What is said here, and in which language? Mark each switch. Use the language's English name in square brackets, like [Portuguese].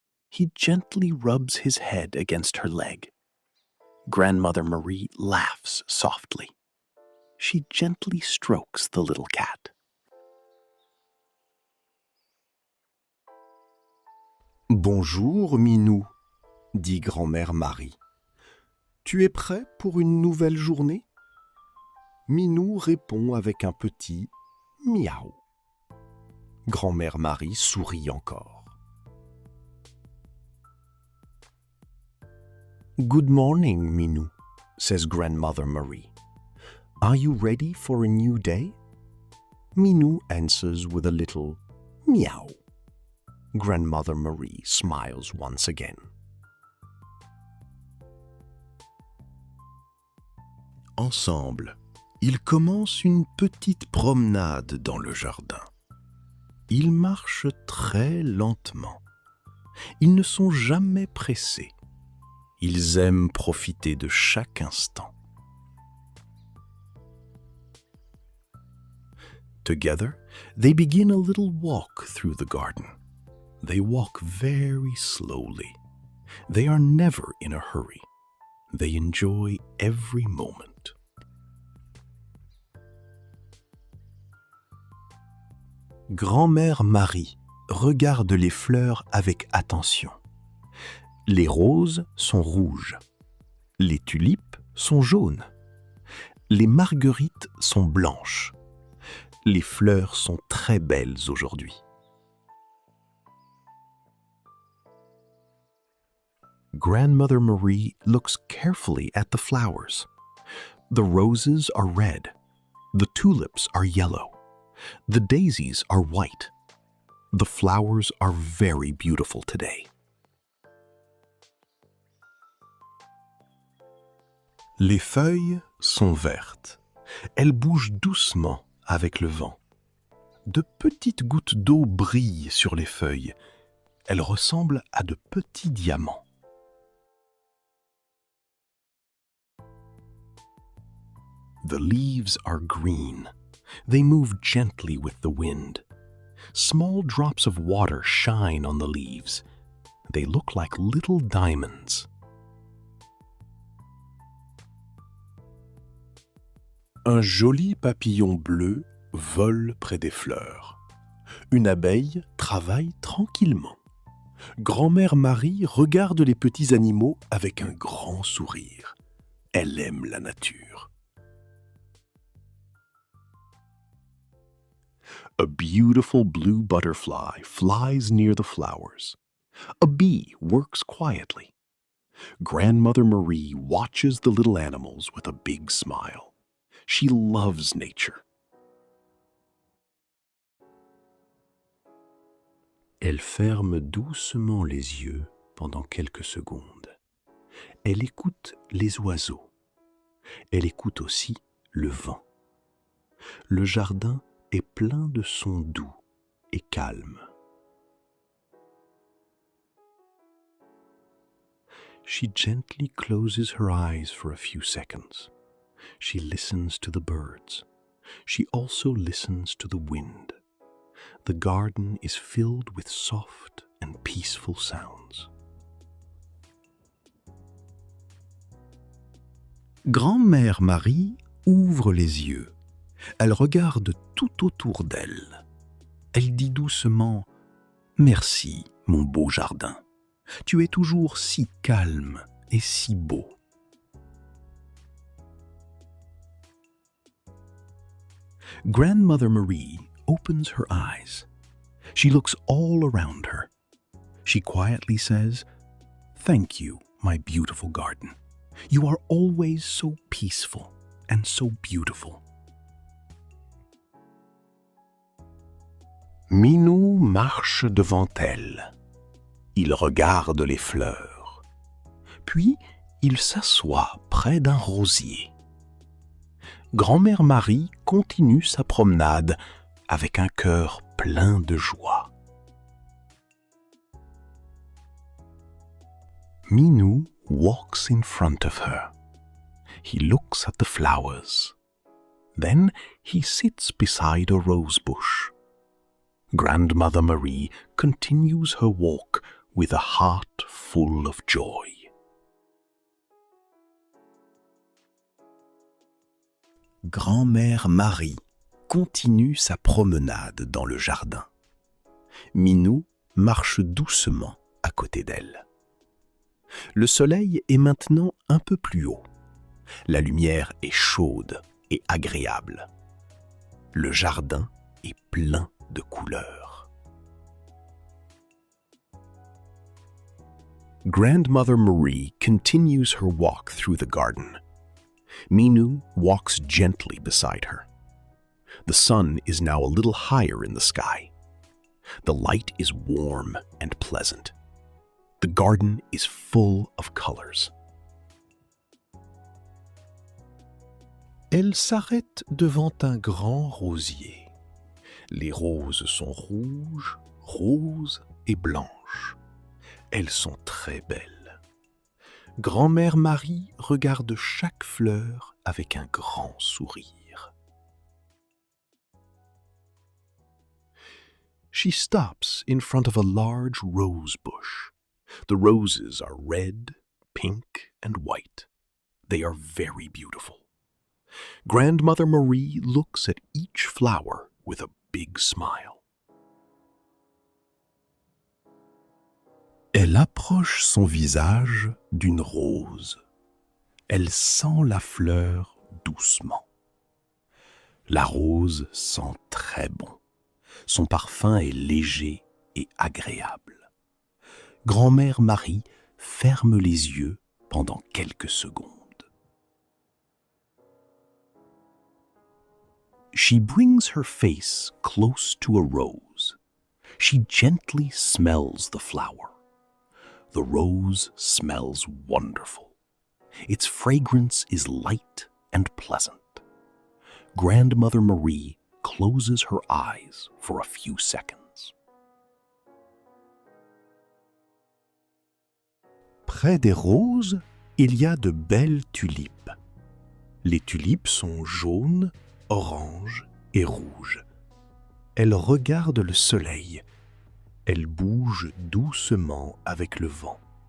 [English] He gently rubs his head against her leg. Grandmother Marie laughs softly. She gently strokes the little cat. [French] Bonjour, Minou, dit Grand-mère Marie. Tu es prêt pour une nouvelle journée? Minou répond avec un petit miaou. Grand-mère Marie sourit encore. [English] Good morning, Minou, says Grandmother Marie. Are you ready for a new day? Minou answers with a little meow. Grandmother Marie smiles once again. [French] Ensemble, ils commencent une petite promenade dans le jardin. Ils marchent très lentement. Ils ne sont jamais pressés. Ils aiment profiter de chaque instant. [English] Together, they begin a little walk through the garden. They walk very slowly. They are never in a hurry. They enjoy every moment. [French] Grand-mère Marie regarde les fleurs avec attention. Les roses sont rouges. Les tulipes sont jaunes. Les marguerites sont blanches. Les fleurs sont très belles aujourd'hui. [English] Grandmother Marie looks carefully at the flowers. The roses are red. The tulips are yellow. The daisies are white. The flowers are very beautiful today. [French] Les feuilles sont vertes. Elles bougent doucement avec le vent. De petites gouttes d'eau brillent sur les feuilles. Elles ressemblent à de petits diamants. [English] The leaves are green. They move gently with the wind. Small drops of water shine on the leaves. They look like little diamonds. [French] Un joli papillon bleu vole près des fleurs. Une abeille travaille tranquillement. Grand-mère Marie regarde les petits animaux avec un grand sourire. Elle aime la nature. [English] A beautiful blue butterfly flies near the flowers. A bee works quietly. Grandmother Marie watches the little animals with a big smile. She loves nature. [French] Elle ferme doucement les yeux pendant quelques secondes. Elle écoute les oiseaux. Elle écoute aussi le vent. Le jardin est plein de sons doux et calmes. [English] She gently closes her eyes for a few seconds. She listens to the birds. She also listens to the wind. The garden is filled with soft and peaceful sounds. [French] Grand-mère Marie ouvre les yeux. Elle regarde tout autour d'elle. Elle dit doucement « Merci, mon beau jardin. Tu es toujours si calme et si beau. » [English] Grandmother Marie opens her eyes. She looks all around her. She quietly says, "Thank you, my beautiful garden. You are always so peaceful and so beautiful." [French] Minou marche devant elle. Il regarde les fleurs. Puis, il s'assoit près d'un rosier. Grand-mère Marie continue sa promenade avec un cœur plein de joie. [English] Minou walks in front of her. He looks at the flowers. Then he sits beside a rose bush. Grandmother Marie continues her walk with a heart full of joy. [French] Grand-mère Marie continue sa promenade dans le jardin. Minou marche doucement à côté d'elle. Le soleil est maintenant un peu plus haut. La lumière est chaude et agréable. Le jardin est plein de couleurs. [English] Grandmother Marie continues her walk through the garden. Minou walks gently beside her. The sun is now a little higher in the sky. The light is warm and pleasant. The garden is full of colors. [French] Elle s'arrête devant un grand rosier. Les roses sont rouges, roses et blanches. Elles sont très belles. Grand-mère Marie regarde chaque fleur avec un grand sourire. [English] She stops in front of a large rose bush. The roses are red, pink, and white. They are very beautiful. Grandmother Marie looks at each flower with a big smile. [French] Elle approche son visage d'une rose. Elle sent la fleur doucement. La rose sent très bon. Son parfum est léger et agréable. Grand-mère Marie ferme les yeux pendant quelques secondes. [English] She brings her face close to a rose. She gently smells the flower. The rose smells wonderful. Its fragrance is light and pleasant. Grandmother Marie closes her eyes for a few seconds. [French] Près des roses, il y a de belles tulipes. Les tulipes sont jaunes, oranges et rouges. Elles regardent le soleil. Elles bougent doucement avec le vent.